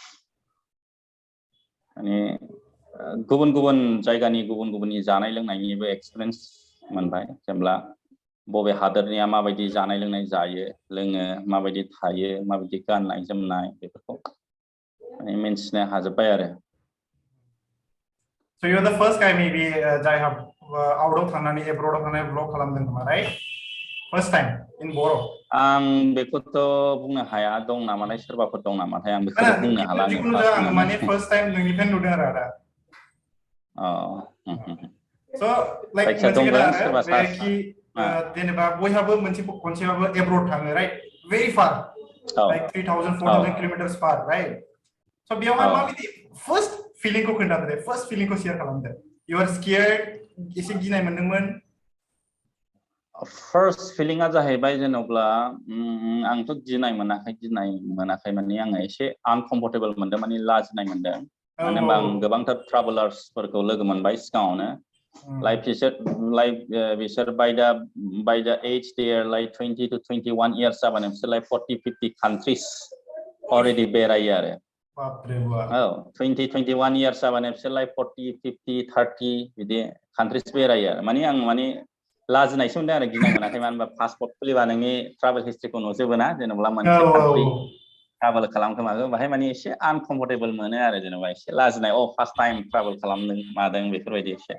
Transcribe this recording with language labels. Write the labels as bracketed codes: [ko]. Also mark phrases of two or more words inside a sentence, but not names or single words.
[brx] माने गुबुन जायगानि गुबुननि जानाय लोंनायनिबो एक्सपिरियेन्स मोनबाय जेनेबा बबे हादोरनिया माबायदि जानाय लोंनाय जायो लोङो माबायदि थायो माबायदि गाननाय जोमनाय बेफोरखौ माने मिन्थिनो हाजोबबाय आरो। [en] So you're the first guy maybe जाय out of थांनानै abroad [brx] आव थांनानै [en] vlog [brx] खालामदों खोमा [en] right? First time in [brx] बर'? आं बेखौथ' बुंनो हाया दं नामाथाय सोरबाफोर दं नामाथाय आं बेखौथ' बुंनो हाला आङो माने [en] first time [brx] नोंनिफ्राय नुदों आरो आदा। [en] So like [brx] मोनसे खोथा आरो कि जेनेबा बयहाबो खनसेबाबो abroad थाङो [en] right? Very far. Like 3,000-4,000 kilometers far right? [brx] So बेयावहाय माबायदि [en] first feeling [brx] को खोन्थादो दे [en] first feeling [brx] को share खालामदो। [en] You are scared [brx] एसे गिनाय मोनदोंमोन? [en] First feelingआ [brx] जाहैबाय जेन'ब्ला आंथ' गिनाय मोनाखै माने आङो एसे uncomfortable मोनदों माने लाजिनाय मोनदों मानो होनबा आं गोबांथार ट्राभेलार्सफोरखौ लोगो मोनबाय सिगाङावनो बिसोर [en] by the age they are like 20 to 21 years [brx] जाबानो बिसोर [en] like 40-50 countries already [brx] बेरायो आरो 20-21 years जाबानो बिसोर like 40-50-30 बिदि countries बेरायो आरो माने आं माने लाजिनायसो मोनदों आरो गिनाय मोनाखै मानो होनबा पासपर्ट खुलिबा नोंनि [en] travel historyखौ [brx] नुजोबोना जेनेबा मोनसे कान्ट्रि ट्राभेल खालामखोमागौ बाहाय माने एसे आनकम्फर्टेबल मोनो आरो जेनेबा एसे लाजिनाय [en] first time travel [brx] खालामदों मादों बेफोरबायदि एसे